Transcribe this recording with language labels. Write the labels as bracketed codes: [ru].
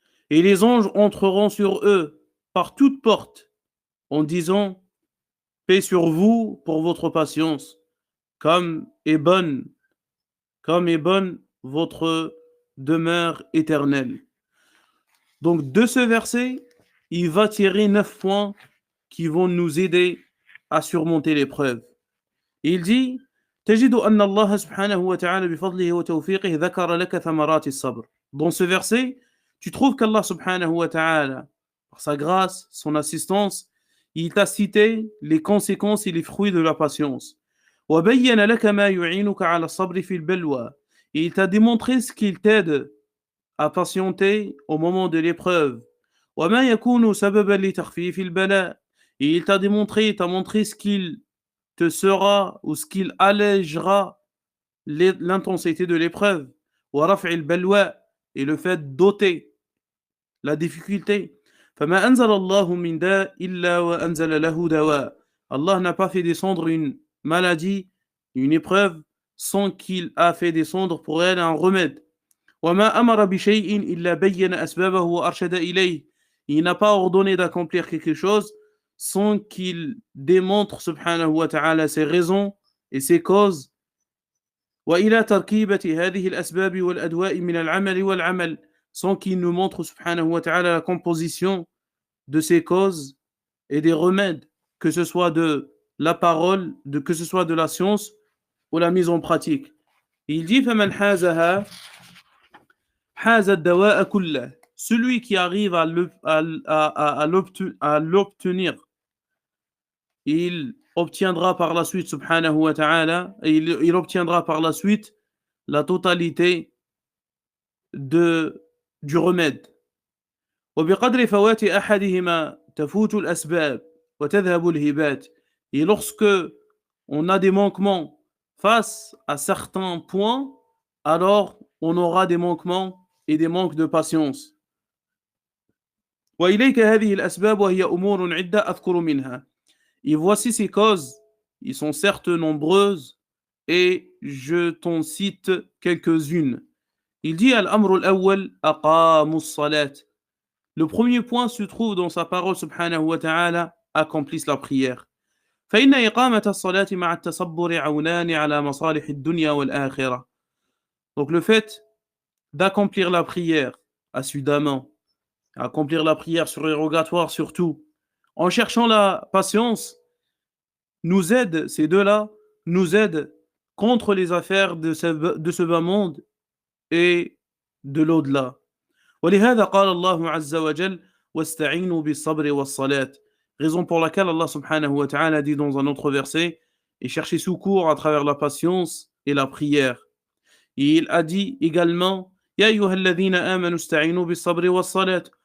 [fr] Et les anges entreront sur eux par toute porte en disant « Paix sur vous pour votre patience, comme est bonne, comme est bonne votre demeure éternelle. Donc, de ce verset, il va tirer 9 points qui vont nous aider à surmonter l'épreuve. Il dit [ar] تجد أن الله سبحانه وتعالى بفضله وتوفيقه ذكر لك ثمرات الصبر. [fr] Dans ce verset, tu trouves qu'Allah subhanahu wa ta'ala, par sa grâce, son assistance, il t'a cité les conséquences et les fruits de la patience. [ar] وبين لك ما يعينك على الصبر في البلوى. [fr] Et il t'a démontré ce qu'il t'aide à patienter au moment de l'épreuve. [ar] وما يكون سببا لتخفيف البلاء. [fr] Et il t'a démontré, il t'a montré ce qu'il te sera ou ce qu'il allégera l'intensité de l'épreuve. [ar] ورفع البلوى. [fr] Et le fait d'ôter la difficulté. [ar] فما أنزل الله من داء إلا وأنزل له دواء. [fr] Allah n'a pas fait descendre une maladie, une épreuve, sans qu'il a fait descendre pour elle un remède. [ar] وما أمر بشيء إلا بين أسبابه وأرشد إليه. [fr] Il n'a pas ordonné d'accomplir quelque chose sans qu'il démontre subhanahu wa ta'ala ses raisons et ses causes. [ar] وإلى تركيبة هذه الأسباب والأدواء من العمل والعمل. [fr] Sans qu'il nous montre subhanahu wa ta'ala la composition de ces causes et des remèdes, que ce soit de la parole, que ce soit de la science ou la mise en pratique. Il dit [ar] فمن حازها حاز الدواء كله. [fr] Celui qui arrive à l'obtenir, il obtiendra par la suite subhanahu wa ta'ala, il obtiendra par la suite la totalité du remède. [ar] وبقدر فوات أحدهما تفوت الأسباب وتذهب الهبات. [fr] Et lorsque on a des manquements face à certains points, alors on aura des manquements et des manques de patience. [ar] وإليك هذه الأسباب وهي أمور عدة أذكر منها. [fr] Et voici ces causes, ils sont certes nombreuses et je t'en cite quelques-unes. Il dit [ar] الأمر الأول أقاموا الصلاة. [fr] Le premier point se trouve dans sa parole subhanahu wa ta'ala, accomplisse la prière. [ar] فإن إقامة الصلاة مع التصبر عونان على مصالح الدنيا والآخرة. [fr] Donc le fait d'accomplir la prière assidûment, accomplir la prière surrogatoire surtout, en cherchant la patience, nous aide, ces deux-là, nous aident contre les affaires de ce bas monde et de l'au-delà. [ar] ولهذا قال الله عز وجل واستعينوا بالصبر والصلاة. [fr] Raison pour laquelle Allah subhanahu wa ta'ala dit dans un autre verset, et cherchez secours à travers la patience et la prière. Et il a dit également [ar] يا أيها الذين آمنوا استعينوا بالصبر والصلاة.